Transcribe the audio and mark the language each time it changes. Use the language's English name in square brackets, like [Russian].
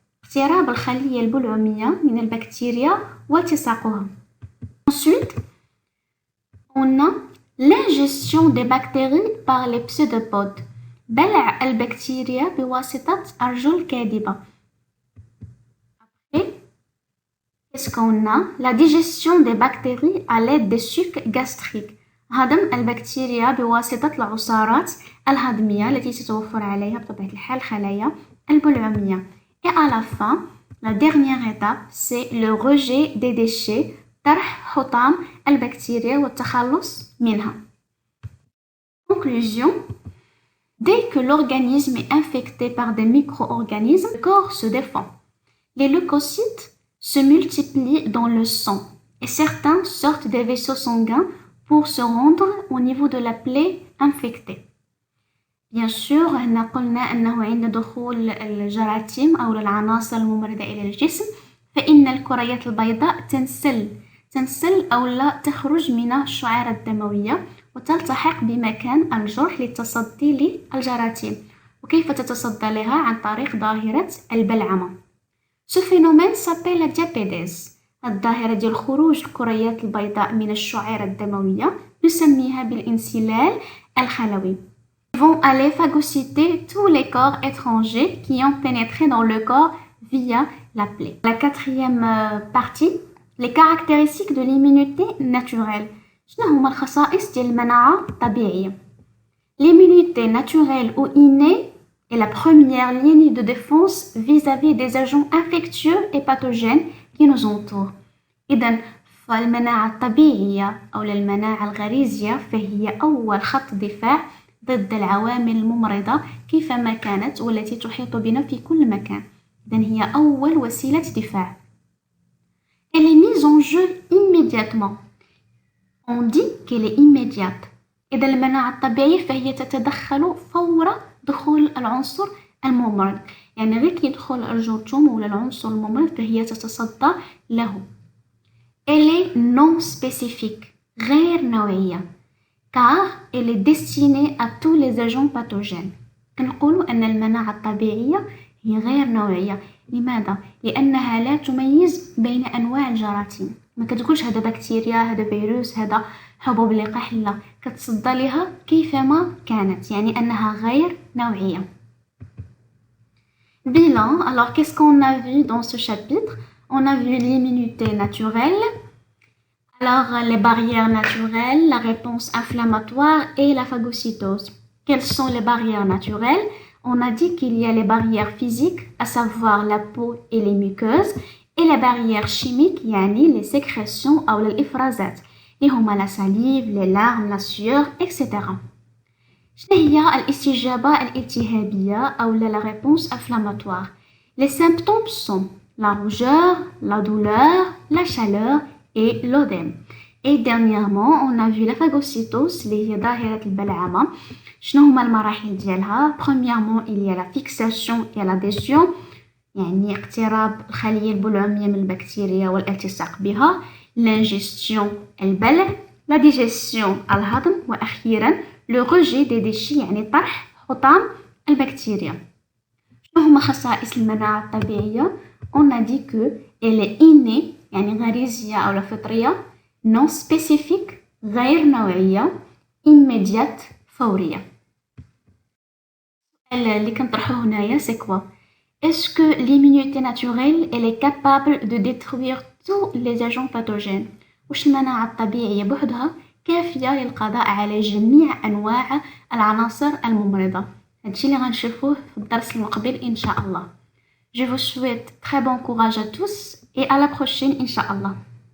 [Arabic] اقتراب الخلية البلعمية من البكتيريا والتصاقها. [French] Ensuite, on a l'ingestion des bactéries par les pseudopodes. [Arabic] بلع البكتيريا بواسطة أرجل كاذبة. [French] Après, qu'est-ce qu'on a? La digestion des bactéries à l'aide des sucs gastriques. [Arabic] هضم البكتيريا بواسطة العصارات الهضمية التي تتوفر عليها بطبيعة الحال خلايا البلعمية. [French] Et à la fin, la dernière étape, c'est le rejet des déchets, [Arabic] طرح حطام البكتيريا والتخلص منها. [French] Conclusion. Dès que l'organisme est infecté par des micro-organismes, le corps se défend. Les leucocytes se multiplient dans le sang et certains sortent des vaisseaux sanguins pour se rendre au niveau de la plaie infectée. Bien sûr, [Arabic] هنا قلنا أنه عند دخول الجراثيم أو العناصر الممرضة إلى الجسم فإن الكريات البيضاء تنسل أو لا تخرج من الشعيرة الدموية وتلتحق بمكان الجرح للتصدي للجراثيم. وكيف تتصدى لها؟ عن طريق ظاهرة البلعمة. [French] Ce phénomène s'appelle la diapédèse. [Arabic] الظاهرة ديال خروج الكريات البيضاء من الشعيرة الدموية نسميها بالانسلال الخلوي. [French] Ils vont aller phagocyter tous les corps étrangers qui ont pénétré dans le corps via la plaie. La quatrième partie, les caractéristiques de l'immunité naturelle. [Arabic] شنو هما الخصائص ديال المناعة الطبيعية؟ [French] L'immunité naturelle ou innée est la première ligne de défense vis-à-vis des agents infectieux et pathogènes qui nous entourent. [Arabic] إذن فالمناعة الطبيعية أو المناعة الغريزية فهي أول خط دفاع ضد العوامل الممرضة كيفما كانت والتي تحيط بنا في كل مكان. إذن هي أول وسيلة دفاع. [French] Elle est mise en jeu immédiatement. On dit qu'elle est immédiate. [Arabic] إذا المناعة الطبيعية فهي تتدخل فور دخول العنصر الممرض. يعني غير كي يدخل الجرثوم ولا العنصر الممرض فهي تتصدى له. [French] Elle est non spécifique. [Arabic] غير نوعية. [French] car elle est destinée à tous les agents pathogènes. [Arabic] كنقولوا أن المناعة الطبيعية هي غير نوعية. لماذا؟ لأنها لا تميز بين أنواع الجراثيم. ما كتقولش هذا بكتيريا، هذا فيروس، هذا حبوب لقاح، لا، كتصدى لها كيفما كانت، يعني أنها غير نوعية. [French] Bilan. Alors, qu'est-ce qu'on a vu dans ce chapitre? On a vu l'immunité naturelle. Alors, les barrières naturelles, la réponse inflammatoire et la phagocytose. Quelles sont les barrières naturelles? On a dit qu'il y a les barrières physiques, à savoir la peau et les muqueuses, et les barrières chimiques, [Arabic] يعني [French] les sécrétions [Arabic] أو الإفرازات اللي هما [French] la salive, les larmes, la sueur, etc. [Arabic] شنو هي الاستجابة الالتهابية أو [French] la réponse inflammatoire? Les symptômes sont la rougeur, la douleur, la chaleur et l'œdème. Et dernièrement, on a vu la phagocytose [Arabic] اللي هي ظاهرة البلعمة. شنو هما المراحل ديالها؟ [French] Premièrement, il y a la fixation et l'adhésion. [Arabic] يعني اقتراب الخلية البلعمية من البكتيريا والالتصاق بها. [French] L'ingestion [Arabic] البلع. [French] La digestion [Arabic] الهضم. وأخيرا [French] le rejet des déchets [Arabic] يعني طرح حطام البكتيريا. شنو هما خصائص المناعة الطبيعية؟ [French] on a dit que elle est innée [Arabic] يعني غريزية أو فطرية [French] non spécifique [Arabic] غير نوعية [French] immédiate [Arabic] فورية. اللي كنطرحوه هنايا [French] c'est quoi? Est-ce que l'immunité naturelle elle est capable de détruire tous les agents pathogènes؟ [Arabic] واش المناعة الطبيعية بوحدها كافية للقضاء على جميع أنواع العناصر الممرضة؟ هادشي اللي غنشوفوه في الدرس المقبل إن شاء الله. [French] Je vous souhaite très bon courage à tous et à la prochaine [Arabic] إن شاء الله.